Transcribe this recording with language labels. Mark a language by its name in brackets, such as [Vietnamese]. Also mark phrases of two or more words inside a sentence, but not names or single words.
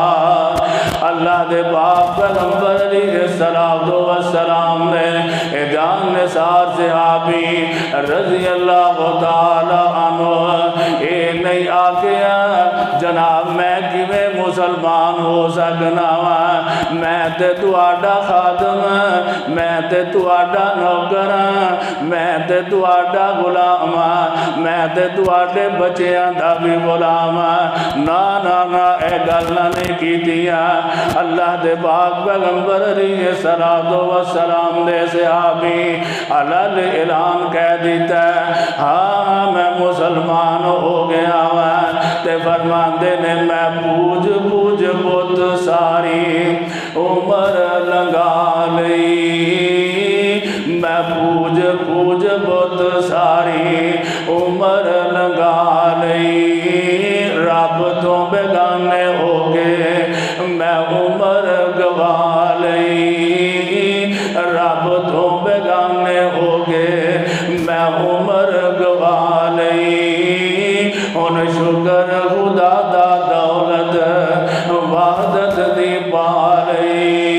[Punjabi] اللہ دے پاک پیغمبر علیہ السلام نے جان نثار صحابی [Arabic] رضی اللہ تعالی عنہ [Punjabi] اے نہیں آکیا جناب میں کیویں مسلمان ہو سکنا میں تے تواڈا خادم، میں تے تواڈا نوکر، میں تے تواڈا غلام، میں تے تواڈے بچیاں دا بھی غلام، نا نا نا اے گل نہیں کیتی۔ اللہ دے پاک پیغمبر علیہ السلام دے صحابی علل اعلان کہہ دیتا ہے ہاں میں مسلمان ہو گیا ہوں، تے فرماندے نے میں پوج پوج بت ساری عمر لنگا لئی، میں پوج پوج بت ساری عمر لنگا لئی، رب تو بیگانے ہو گئے میں عمر گوا لئی، رب تو بیگانے ہو گئے میں عمر گوا لئی، ان شکر خدا دا دولت وحدت دی پا لئی،